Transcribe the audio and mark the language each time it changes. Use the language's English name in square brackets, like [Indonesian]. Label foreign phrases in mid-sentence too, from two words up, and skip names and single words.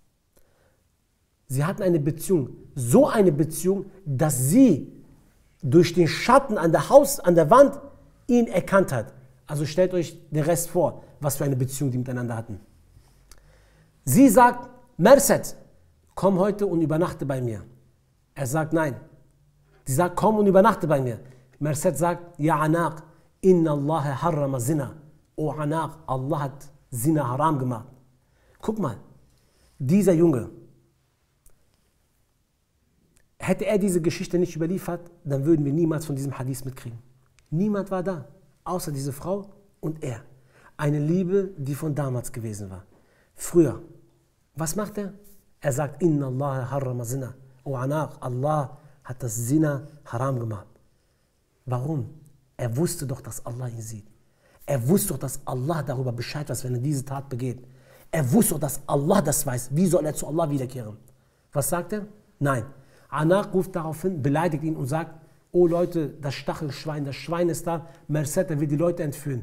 [German] Sie hatten eine Beziehung, so eine Beziehung, dass sie durch den Schatten an der Wand ihn erkannt hat. Also stellt euch den Rest vor, was für eine Beziehung die miteinander hatten. Sie sagt, Mersed, komm heute und übernachte bei mir. Er sagt, nein. Sie sagt, komm und übernachte bei mir. Mersed sagt, ja Anaq, [Arabic] إن الله حرم الزنا. [German] O Anaq, Allah hat Zina haram gemacht. Guck mal, dieser Junge, hätte er diese Geschichte nicht überliefert, dann würden wir niemals von diesem Hadith mitkriegen. Niemand war da, außer diese Frau und er. Eine Liebe, die von damals gewesen war. Früher. Was macht er? Er sagt, [Arabic] إن الله حرم الزنا. [German] O Anaq, Allah hat das Zina haram gemacht. Warum? Er wusste doch, dass Allah ihn sieht. Er wusste doch, dass Allah darüber Bescheid weiß, wenn er diese Tat begeht. Er wusste doch, dass Allah das weiß. Wie soll er zu Allah wiederkehren? Was sagt er? Nein. Anaq ruft daraufhin, beleidigt ihn und sagt, oh Leute, das Stachelschwein, das Schwein ist da, Mersed, der will die Leute entführen.